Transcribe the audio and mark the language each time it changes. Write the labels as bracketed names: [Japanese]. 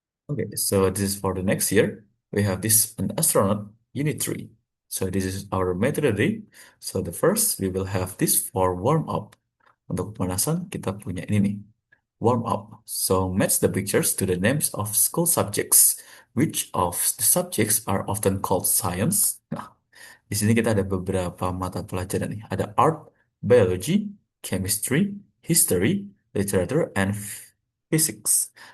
[English] Okay, so this is for the next year. We have this an astronaut unit 3. So this is our methodology. So the first we will have this for warm up. [Indonesian] Untuk pemanasan kita punya ini nih, [English] warm up. So match the pictures to the names of school subjects. Which of the subjects are often called science? [Indonesian] Nah, di sini kita ada beberapa mata pelajaran nih. Ada [English] art, biology, chemistry, history, literature, and physics.